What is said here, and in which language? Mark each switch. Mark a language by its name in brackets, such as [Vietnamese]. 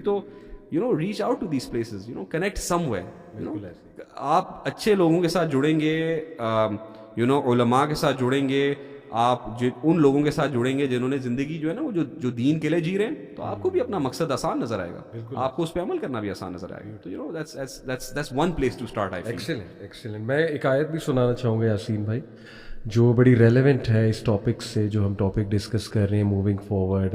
[English] تو reach out to these places, connect somewhere. [Urdu] آپ اچھے لوگوں کے ساتھ جڑیں گے, علماء کے ساتھ جڑیں گے, آپ ان لوگوں کے ساتھ جڑیں گے جنہوں نے زندگی جو ہے نا وہ جو دین کے لیے جی رہے ہیں, تو آپ کو بھی اپنا مقصد آسان نظر آئے گا, آپ کو اس پہ عمل کرنا بھی آسان نظر آئے گا. [English] تو that's one place to start, I think. Excellent. [Urdu] میں ایک آیت بھی سنانا چاہوں گا یاسین بھائی, جو بڑی ریلیونٹ ہے اس ٹاپک سے جو ہم ٹاپک ڈسکس کر رہے ہیں, موونگ فارورڈ.